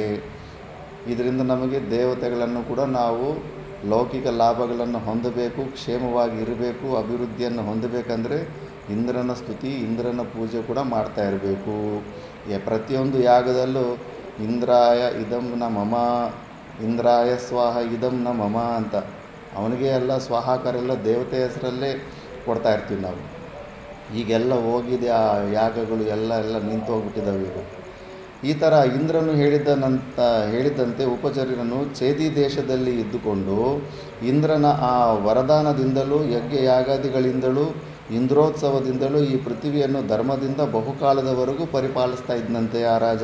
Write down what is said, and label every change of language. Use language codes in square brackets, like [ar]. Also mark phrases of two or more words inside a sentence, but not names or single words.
[kn] ಇದರಿಂದ ನಮಗೆ ದೇವತೆಗಳನ್ನು ಕೂಡ ನಾವು ಲೌಕಿಕ ಲಾಭಗಳನ್ನು ಹೊಂದಬೇಕು, ಕ್ಷೇಮವಾಗಿ ಇರಬೇಕು, ಅಭಿವೃದ್ಧಿಯನ್ನು ಹೊಂದಬೇಕಂದ್ರೆ ಇಂದ್ರನ ಸ್ತುತಿ, ಇಂದ್ರನ ಪೂಜೆ ಕೂಡ ಮಾಡ್ತಾ ಇರಬೇಕು. ಪ್ರತಿಯೊಂದು ಯಾಗದಲ್ಲೂ [sa] ಇಂದ್ರಾಯ ಇದಂ ನ ಮಮ, ಇಂದ್ರಾಯ ಸ್ವಾಹ ಇದಂ ನ ಮಮ [kn] ಅಂತ ಅವನಿಗೆ ಎಲ್ಲ ಸ್ವಾಹಾಕಾರೆಲ್ಲ ದೇವತೆ ಹೆಸರಲ್ಲೇ ಕೊಡ್ತಾ ಇರ್ತೀವಿ ನಾವು. ಈಗೆಲ್ಲ ಹೋಗಿದೆ ಆ ಯಾಗಗಳು ಎಲ್ಲ ನಿಂತು ಹೋಗ್ಬಿಟ್ಟಿದ್ದಾವೆ ಈಗ. ಈ ಥರ ಇಂದ್ರನು ಹೇಳಿದಂತೆ ಉಪಚರ್ಯನು ಛೇದಿ ದೇಶದಲ್ಲಿ ಇದ್ದುಕೊಂಡು ಇಂದ್ರನ ಆ ವರದಾನದಿಂದಲೂ ಯಜ್ಞ ಯಾಗಾದಿಗಳಿಂದಲೂ ಇಂದ್ರೋತ್ಸವದಿಂದಲೂ ಈ ಪೃಥ್ವಿಯನ್ನು ಧರ್ಮದಿಂದ ಬಹುಕಾಲದವರೆಗೂ ಪರಿಪಾಲಿಸ್ತಾ ಇದ್ದಂತೆ ಆ ರಾಜ.